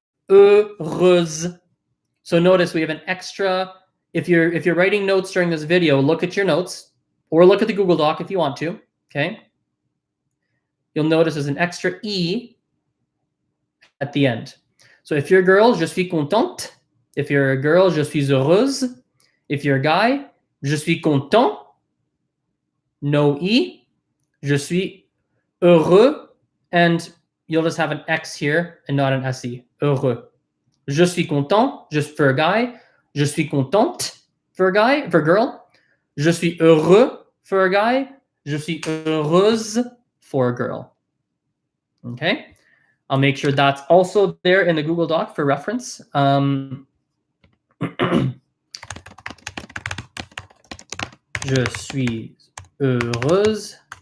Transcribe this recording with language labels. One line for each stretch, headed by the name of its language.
English: Heureuse. So notice we have an extra. If you're writing notes during this video, look at your notes or look at the Google Doc if you want to. Okay. You'll notice there's an extra E at the end. So if you're a girl, je suis contente. If you're a girl, je suis heureuse. If you're a guy, je suis content. No E.
French: Je suis heureux.
English: And you'll just have an X here and not an SE. Heureux. Je suis content, just for a guy. Je suis contente for a guy, for a girl.
French: Je suis heureux for a guy. Je suis heureuse for a girl.
English: Okay. I'll make sure that's also there in the Google Doc for reference.
French: Je suis heureuse.